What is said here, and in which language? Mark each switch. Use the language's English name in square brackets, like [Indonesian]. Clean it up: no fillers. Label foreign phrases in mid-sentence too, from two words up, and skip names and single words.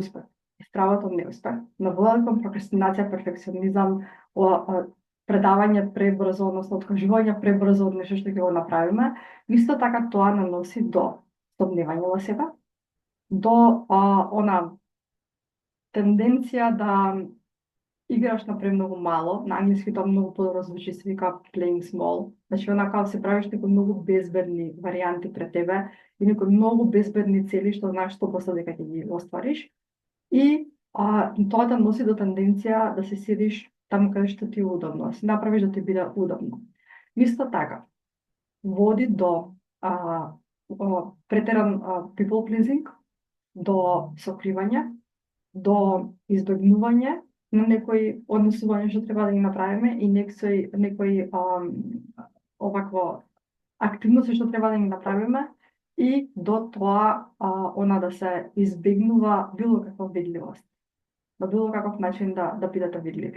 [Macedonian] успех и стравот од неуспех наводат кон прокрастинација, перфекционизам, предавање пребрзо, односно откажување пребрзо од нешто што ќе го направиме, исто така тоа наноси до стомневање во себе, до тенденција да играш на премногу мало, на англиски тоа многу подобро звучи, се вика [English] playing small, [Macedonian] значи онака се правиш некои многу безбедни варијанти пред тебе и некои многу безбедни цели што знаеш 100% дека ќе ги оствариш и тоа да носи до тенденција да се седиш таму каде што ти е удобно, си направиш да ти биде удобно. Исто така, води до претеран [English] people pleasing, [Macedonian] до сокривање, до избегнување на некои однесувања што треба да ги направиме и некои овакво активности што треба да ги направиме и до тоа да се избегнува било каква видливост, на било каков начин да бидете видливи.